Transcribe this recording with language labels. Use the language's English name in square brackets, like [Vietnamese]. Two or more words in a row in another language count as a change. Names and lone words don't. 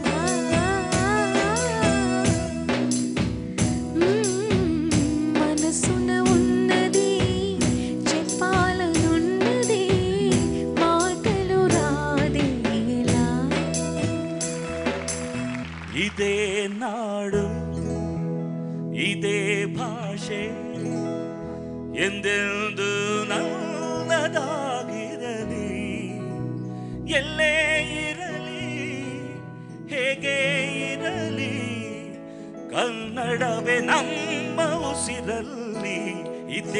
[Telugu] మనసున ఉన్నది చెప్పాలనున్నది మాటలు రాదే ఎలా [Kannada] ಇದೇ ನಾಡು ಇದೇ ಭಾಷೆ ಎಂದೆಂದು ನನ್ನದಾಗಿರಲಿ ಎಲ್ಲೇ ಇರಲಿ ಹೇಗೆ ಇರಲಿ ಕನ್ನಡವೇ ನಮ್ಮ ಉಸಿರಲ್ಲಿ ಇದೇ